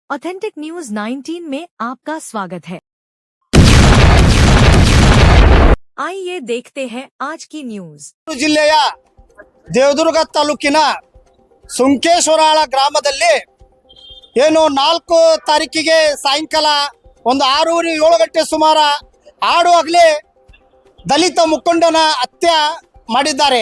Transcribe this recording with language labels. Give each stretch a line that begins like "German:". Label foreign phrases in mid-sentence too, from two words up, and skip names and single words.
Hindi: ऑथेंटिक न्यूज 19 में आपका स्वागत है। आइए देखते हैं आज की न्यूज।
Kannada: ಜಿಲ್ಲೆಯ ದೇವದುರ್ಗ ತಾಲೂಕಿನ ಸುಂಕೇಶ್ವರಾಳ ಗ್ರಾಮದಲ್ಲಿ ಏನು 4 ತಾರೀಕಿಗೆ ಸಾಯಂಕಾಲ ಒಂದು 6:07 ಗಂಟೆ ಸುಮಾರ ಆಡು ಹಗಲೇ ದಲಿತ ಮುಖಂಡನ ಹತ್ಯೆ ಮಾಡಿದ್ದಾರೆ.